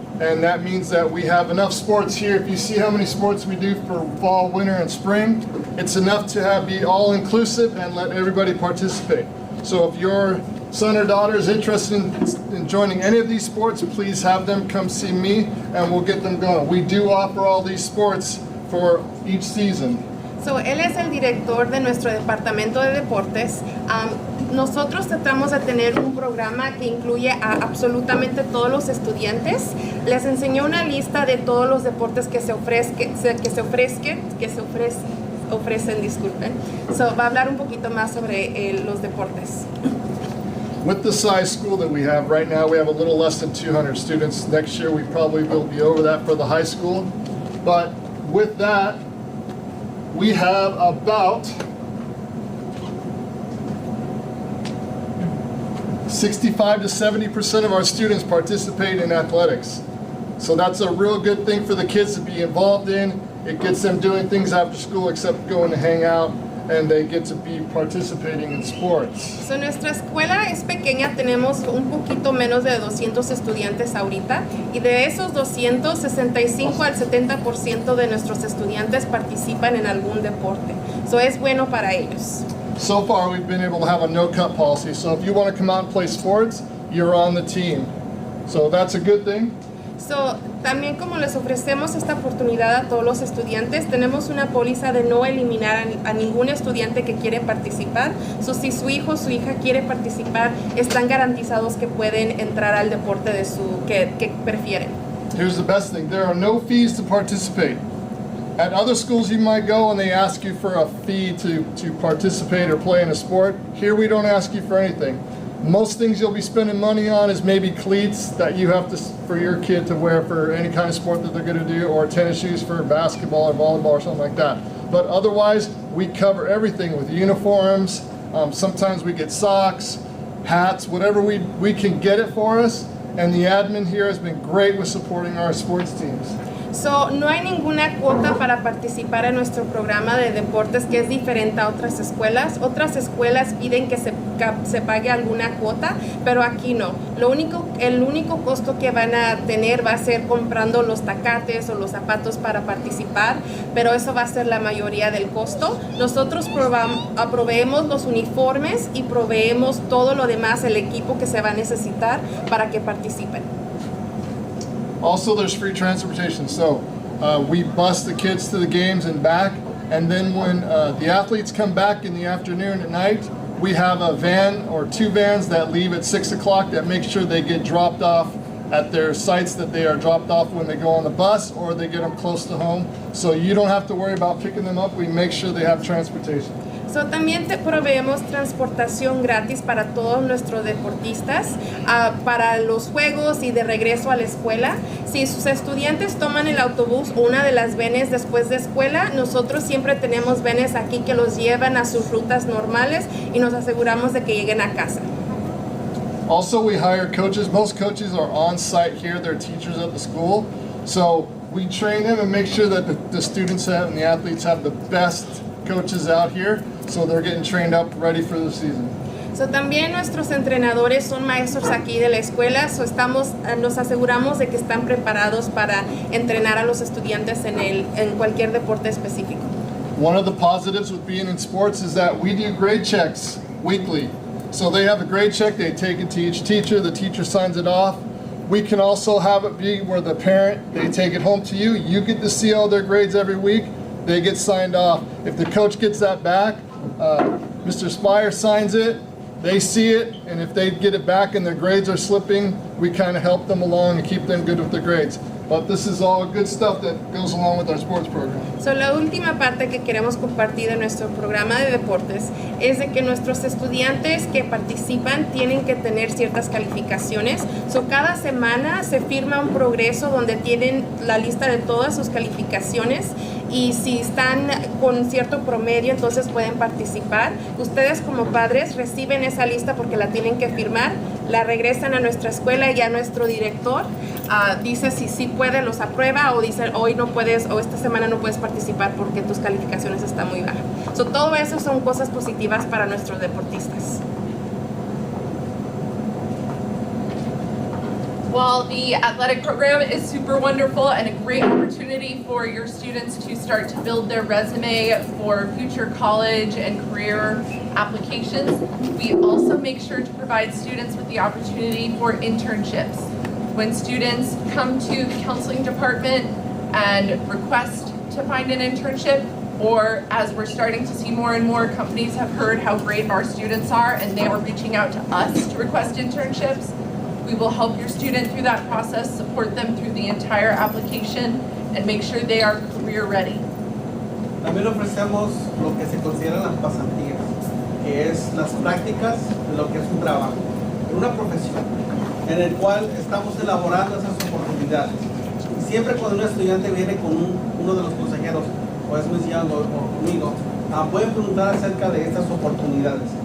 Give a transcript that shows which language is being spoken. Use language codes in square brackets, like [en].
[en] And that means that we have enough sports here. If you see how many sports we do for fall, winter, and spring, it's enough to be all-inclusive and let everybody participate. So if your son or daughter is interested in joining any of these sports, please have them come see me, and we'll get them going. We do offer all these sports for each season. [es] So, él es el director de nuestro departamento de deportes. Nosotros tratamos de tener un programa que incluye a absolutamente todos los estudiantes. Les enseñó una lista de todos los deportes que se ofrecen, disculpen. So, va a hablar un poquito más sobre los deportes. [en] With the size school that we have right now, we have a little less than 200 students. Next year, we probably will be over that for the high school. But with that, we have about 65 to 70% of our students participate in athletics. So that's a real good thing for the kids to be involved in. It gets them doing things after school except going to hang out, and they get to be participating in sports. [es] So, nuestra escuela es pequeña, tenemos un poquito menos de 200 estudiantes ahorita, y de esos 200, 65 al 70% de nuestros estudiantes participan en algún deporte. So, es bueno para ellos. [en] So far, we've been able to have a no-cut policy. So if you want to come out and play sports, you're on the team. So that's a good thing. [es] So, también como les ofrecemos esta oportunidad a todos los estudiantes, tenemos una póliza de no eliminar a ningún estudiante que quiere participar. So, si su hijo o su hija quiere participar, están garantizados que pueden entrar al deporte de que prefieren. [en] Here's the best thing. There are no fees to participate. At other schools you might go and they ask you for a fee to participate or play in a sport. Here we don't ask you for anything. Most things you'll be spending money on is maybe cleats that you have to for your kid to wear for any kind of sport that they're going to do, or tennis shoes for basketball or volleyball or something like that. But otherwise, we cover everything with uniforms. Sometimes we get socks, hats, whatever we can get it for us. And the admin here has been great with supporting our sports teams. [es] So, no hay ninguna cuota para participar en nuestro programa de deportes, que es diferente a otras escuelas. Otras escuelas piden que se pague alguna cuota, pero aquí no. El único costo que van a tener va a ser comprando los tacates o los zapatos para participar, pero eso va a ser la mayoría del costo. Nosotros proveemos los uniformes y proveemos todo lo demás, el equipo que se va a necesitar para que participen. [en] Also, there's free transportation. So we bus the kids to the games and back. And then when the athletes come back in the afternoon at night, we have a van or two vans that leave at 6 o'clock that make sure they get dropped off at their sites that they are dropped off when they go on the bus, or they get them close to home. So you don't have to worry about picking them up. We make sure they have transportation. [es] So, también te proveemos transportación gratis para todos nuestros deportistas, para los juegos y de regreso a la escuela. Si sus estudiantes toman el autobús o una de las venes después de escuela, nosotros siempre tenemos venes aquí que los llevan a sus rutas normales y nos aseguramos de que lleguen a casa. [en] Also, we hire coaches. Most coaches are on site here. They're teachers at the school. So we train them and make sure that the students have and the athletes have the best coaches out here, so they're getting trained up ready for the season. [es] So, también nuestros entrenadores son maestros aquí de la escuela, so nos aseguramos de que están preparados para entrenar a los estudiantes en cualquier deporte específico. [en] One of the positives with being in sports is that we do grade checks weekly. So they have a grade check, they take it to each teacher, the teacher signs it off. We can also have it be where the parent, they take it home to you, you get to see all their grades every week. They get signed off. If the coach gets that back, Mr. Spire signs it, they see it, and if they get it back and their grades are slipping, we kind of help them along and keep them good with their grades. But this is all good stuff that goes along with our sports program. [es] So, la última parte que queremos compartir de nuestro programa de deportes es de que nuestros estudiantes que participan tienen que tener ciertas calificaciones. So, cada semana se firma un progreso donde tienen la lista de todas sus calificaciones, y si están con cierto promedio, entonces pueden participar. Ustedes como padres reciben esa lista porque la tienen que firmar, la regresan a nuestra escuela y a nuestro director dice si sí puede, los aprueba, o dice hoy no puedes, o esta semana no puedes participar porque tus calificaciones están muy bajas. So, todo eso son cosas positivas para nuestros deportistas. [en] While the athletic program is super wonderful and a great opportunity for your students to start to build their resume for future college and career applications, we also make sure to provide students with the opportunity for internships. When students come to the counseling department and request to find an internship, or as we're starting to see more and more companies have heard how great our students are and they are reaching out to us to request internships, we will help your student through that process, support them through the entire application, and make sure they are career ready. [es] También ofrecemos lo que se consideran las pasantías, que es las prácticas de lo que es un trabajo, una profesión, en el cual estamos elaborando esas oportunidades. Y siempre cuando un estudiante viene con uno de los consejeros, o es mencionado conmigo, pueden preguntar acerca de estas oportunidades.